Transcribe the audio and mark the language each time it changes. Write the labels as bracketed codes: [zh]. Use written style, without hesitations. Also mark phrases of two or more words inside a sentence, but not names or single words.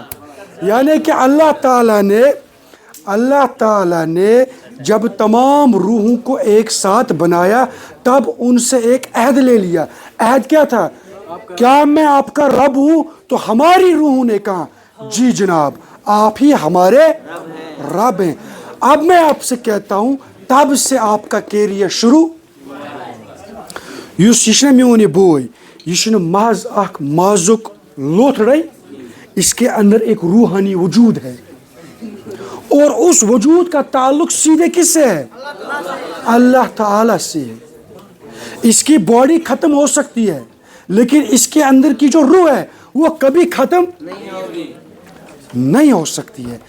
[ur] یعنی کہ اللہ تعالی نے جب تمام روحوں کو ایک ساتھ بنایا تب ان سے ایک عہد لے لیا. عہد کیا تھا؟ کیا میں آپ کا رب ہوں؟ تو ہماری روحوں نے کہا جی جناب آپ ہی ہمارے رب ہیں. اب میں آپ سے کہتا ہوں تب سے آپ کا کیریئر شروع. [ks] یہ چھُنہ میون یہ بوے، یہ چھُنہ محض اکھ مازُک لوتھڑے، [ur] اس کے اندر ایک روحانی وجود ہے اور اس وجود کا تعلق سیدھے کس سے ہے؟ اللہ تعالی سے ہے. اس کی باڈی ختم ہو سکتی ہے لیکن اس کے اندر کی جو روح ہے وہ کبھی ختم نہیں ہو سکتی ہے.